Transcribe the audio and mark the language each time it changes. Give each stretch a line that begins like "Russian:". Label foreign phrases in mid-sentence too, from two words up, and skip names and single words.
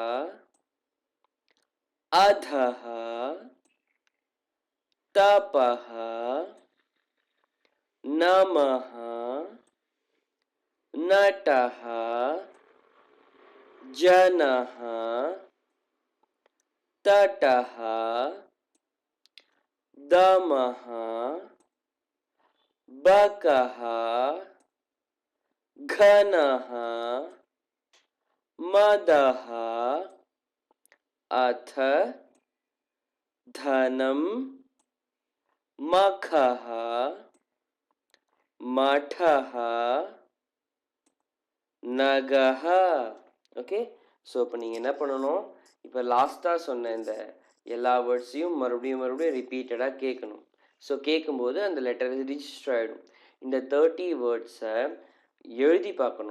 Sanskrit: अधः तपः नमः नटः जनः तटः दमः बकः घनः मदः अथ धनं मखः मठः நகஹ.
Tamil: ஓகே, ஸோ இப்போ நீங்கள் என்ன பண்ணணும், இப்போ லாஸ்ட்டாக சொன்ன இந்த எல்லா வேர்ட்ஸையும் மறுபடியும் ரிப்பீட்டடாக கேட்கணும். ஸோ கேட்கும்போது அந்த லெட்டர் ரிஜிஸ்டர் ஆகிடும். இந்த 30 வேர்ட்ஸை எழுதி பார்க்கணும்.